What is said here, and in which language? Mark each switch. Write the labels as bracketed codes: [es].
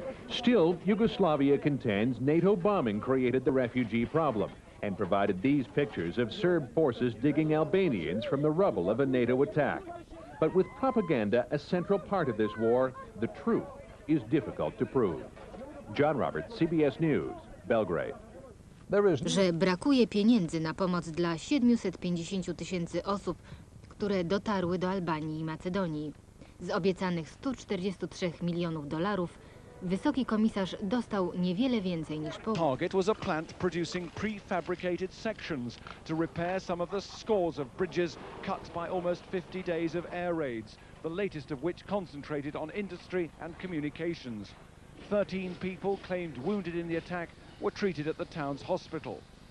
[en] Still, Yugoslavia contends NATO bombing created the refugee problem and provided these pictures of Serb forces digging Albanians from the rubble of a NATO attack. But with propaganda a central part of this war, the truth is difficult to prove. John Roberts, CBS News, Belgrade. [pl] Że brakuje pieniędzy na pomoc dla 750 000 osób, które dotarły do Albanii i Macedonii. Z obiecanych $143 milionów, wysoki komisarz dostał niewiele więcej niż połowę. [en] Target was a plant producing prefabricated sections to repair some of the scores of bridges cut by almost 50 days of air raids, the latest of which concentrated on industry and communications. 13 people claimed wounded in the attack were treated at the town's hospital.